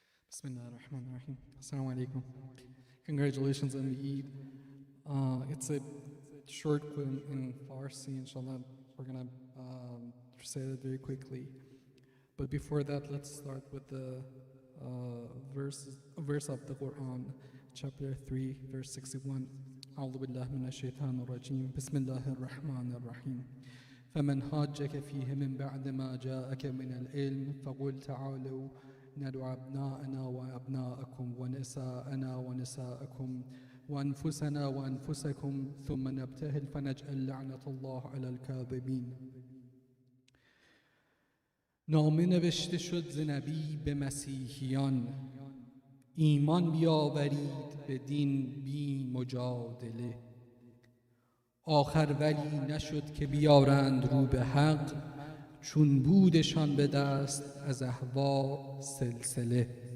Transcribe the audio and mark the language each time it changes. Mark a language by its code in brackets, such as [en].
[ar] Bismillah ar-Rahman ar-Rahim. Assalamu alaikum. [en] Congratulations on the Eid. It's a short clip in Farsi, inshallah. We're going to say that very quickly. But before that, let's start with the verse of the Quran, chapter 3, verse 61. [ar] أعوذ بالله من الشيطان الرجيم. بسم الله الرحمن الرحيم. فمن حاجك فيه من بعد ما جاءك من العلم فقل تعالوا ندعو أبناءنا وأبناءكم ونساءنا ونساءكم وأنفسنا وأنفسكم ثم نبتهل فنجعل لعنة الله على الكاذبين. [fa] نامه نوشته شد ز نبی به مسیحیان، ایمان بیاورید به دین بی مجادله. آخر ولی نشد که بیارند رو به حق، چون بودشان به دست از اهوا سلسله.